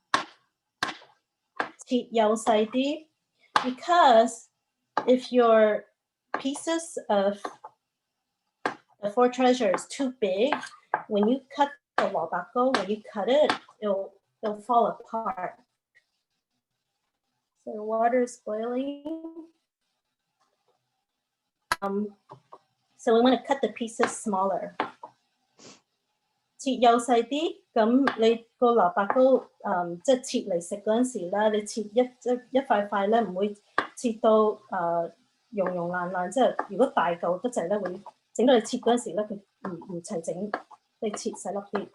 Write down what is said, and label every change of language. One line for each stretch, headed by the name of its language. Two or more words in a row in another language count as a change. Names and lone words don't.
English: Because if your pieces of the 4 treasure is too big, when you cut the 蘿蔔糕, when you cut it, it'll fall apart. So the water is boiling. So we want to cut the pieces smaller.
Cantonese: 切幼細啲，咁你個蘿蔔糕即係切嚟食嗰陣時咧，你切一塊塊咧，唔會切到溶爛，即係如果大嚿得滯咧，會整到你切嗰陣時咧，佢唔齊整，你切細粒